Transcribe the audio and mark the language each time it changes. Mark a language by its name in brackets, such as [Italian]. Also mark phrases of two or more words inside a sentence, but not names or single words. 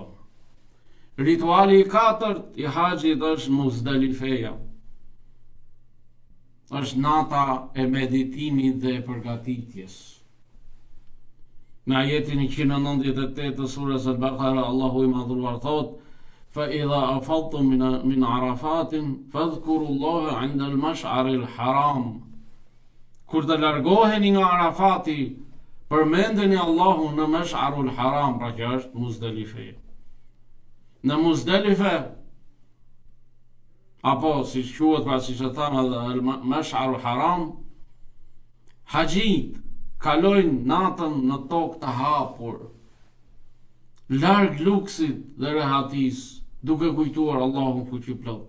[Albanian] Rituali i katërt i haxhit është Muzdalifeja. Është nata e meditimit dhe e përgatitjes. Në ajetin 198 të surës Al-Baqara, Allahu i madhruar thot: [Arabic] "فإذا أفضتم من عرفات فاذكروا الله عند المشعر الحرام." [Albanian] Kur të largoheni nga Arafati, përmendeni Allahun në Mash'arul Haram, pra që është Muzdalife. Në Muzdalife, apo si quhet, pra si që thamë edhe Mash'arul Haram, haxhit kalojnë natën në tokë të hapur, larg luksit dhe rehatis, duke kujtuar Allahun fuqiplot.